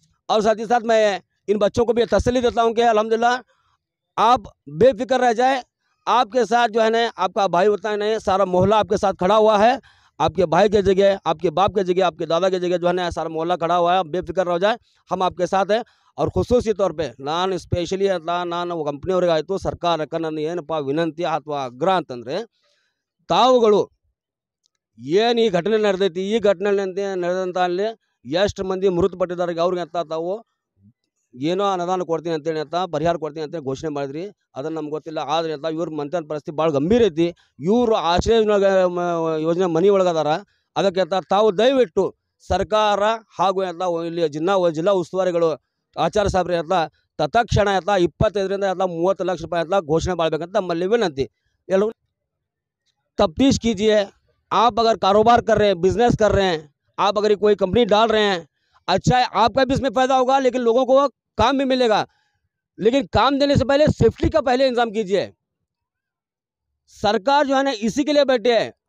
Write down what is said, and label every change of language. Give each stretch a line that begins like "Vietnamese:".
Hindi: और साथ ही साथ मैं इन बच्चों को भी तसल्ली देता हूँ कि अल्हम्दुलिल्लाह आप बेफिक्र रह जाए, आपके साथ जो है ना आपका भाई होता है नहीं, सारा मोहल्ला आपके साथ खड़ा हुआ है, आपके भाई के जगह, आपके बाप के जगह, आपके दादा के जगह जो है ना सारा मोहल्ला खड़ा हुआ है। आप बेफिक्र रह जाए, हम आपके साथ हैं। और ಖುಸೂಸಿ ತौर पे
Kannada: ನಾನು ಸ್ಪೆಷಲಿ ನಾನು ಕಂಪ್ನಿಯವ್ರಿಗೆ ಆಯಿತು ಸರ್ಕಾರಕ್ಕೆ ನಾನು ಏನಪ್ಪ ವಿನಂತಿ ಅಥವಾ ಆಗ್ರಹ ಅಂತಂದರೆ, ತಾವುಗಳು ಏನು ಈ ಘಟನೆ ನಡೆದೈತಿ, ಈ ಘಟನೆ ನಡೆದಂಥ ಅಲ್ಲಿ ಎಷ್ಟು ಮಂದಿ ಮೃತಪಟ್ಟಿದ್ದಾರೆ ಅವ್ರಿಗೆ ಅಂತ ತಾವು ಏನೋ ಅನುದಾನ ಕೊಡ್ತೀನಿ ಅಂತೇಳಿ ಅಂತ ಪರಿಹಾರ ಕೊಡ್ತೀನಿ ಅಂತೇಳಿ ಘೋಷಣೆ ಮಾಡಿದ್ರಿ, ಅದನ್ನು ನಮ್ಗೆ ಗೊತ್ತಿಲ್ಲ. ಆದರೆ ಅಂತ ಇವ್ರ ಮಂತ್ರಿ ಪರಿಸ್ಥಿತಿ ಭಾಳ ಗಂಭೀರ ಐತಿ, ಇವರು ಆಶ್ರಯ ಯೋಜನೆ ಮನೆ ಒಳಗದಾರ. ಅದಕ್ಕೆ ಅಂತ ತಾವು ದಯವಿಟ್ಟು ಸರ್ಕಾರ ಹಾಗೂ ಅಂತ ಇಲ್ಲಿ ಜಿಲ್ಲಾ ಉಸ್ತುವಾರಿಗಳು ಆಚಾರ್ಯ ಸಾಹೇಬ್ರಿ ಅಂತ ತತ್ಕ್ಷಣ ಅಂತ 25ರಿಂದ 30 ಲಕ್ಷ ರೂಪಾಯಿ ಅಂತ घोषणा ಮಾಡಬೇಕಂತ ನಮ್ಮಲ್ಲಿ विनंती। ಎಲ್ಲರೂ
Hindi: तफ्तीश कीजिए। आप अगर कारोबार कर रहे हैं, बिजनेस कर रहे हैं, आप अगर कोई कंपनी डाल रहे हैं, अच्छा है, आपका भी इसमें फ़ायदा होगा, लेकिन लोगों को काम भी मिलेगा। लेकिन काम देने से पहले सेफ्टी का पहले इंतजाम कीजिए। सरकार जो है ना इसी के लिए बैठे है।